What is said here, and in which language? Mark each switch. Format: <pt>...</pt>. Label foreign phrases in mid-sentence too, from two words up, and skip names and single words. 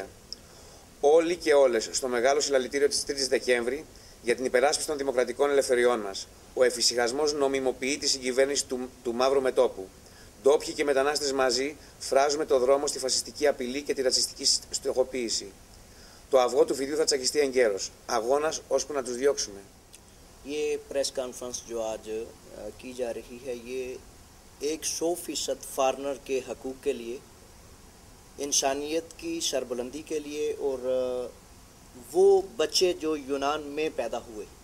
<el>Όλοι και όλες στο μεγάλο συλλαλητήριο της 3ης Δεκέμβρη για την υπεράσπιση των δημοκρατικών ελευθεριών μας. Ο εφησυχασμός νομιμοποιεί τη συγκυβέρνηση του μαύρου μετώπου. Ντόπιοι και μετανάστες μαζί φράζουμε το δρόμο στη φασιστική απειλή και τη ρατσιστική στοχοποίηση. Το αυγό του φιδιού θα τσακιστεί εγκαίρος. Αγώνας ώσπου να τους διώξουμε.</el> <ur>یہ</ur> <en>press conference</en> <ur>جو آج کی جا رہی ہے یہ 100% فارنر کے حقوق کے لیے، انسانیت کی سربلندی کے لیے اور وہ بچے جو یونان میں پیدا ہوئے</ur>